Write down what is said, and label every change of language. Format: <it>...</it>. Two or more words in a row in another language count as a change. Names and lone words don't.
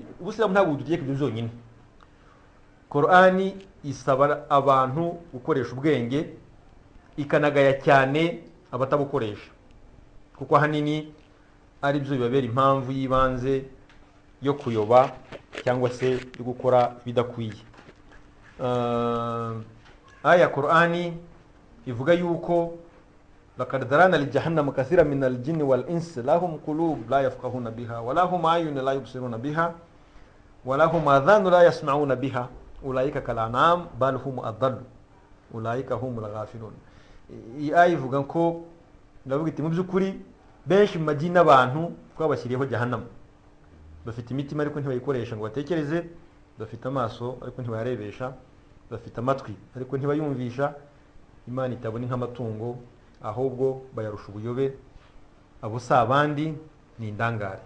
<rw>Ubisilamu ntabwo budutegeka ibyo byonyine. Qur'ani isaba abantu gukoresha ubwenge, ikanagaya cyane abatabukoresha, kuko ahanini ari byo bibabera impamvu y'ibanze yo kuyoba cyangwa se yo gukora ibidakwiye. Aya Qur'ani ivuga yuko</rw> <ar>لقد ذرأنا لجهنم كثيرا من الجن والإنس لهم قلوب لا يفقهون بها ولهم أعين لا يبصرون بها ولهم آذان لا يسمعون بها أولئك كالأنعام بل هم أضل أولئك هم الغافلون.</ar> <rw>Iyi aya ivuga ko ndavuga iti mu by'ukuri benshi mu majini n'abantu twabashyiriyeho jahannama, bafite imitima ariko ntibayikoresha ngo batekereze, bafite amaso ariko ntibayarebesha, bafite amatwi ariko ntibayumvisha, Imana itabona nk'amatungo ahubwo bayarusha ubuyobe, abo si abandi ni indangare.</rw>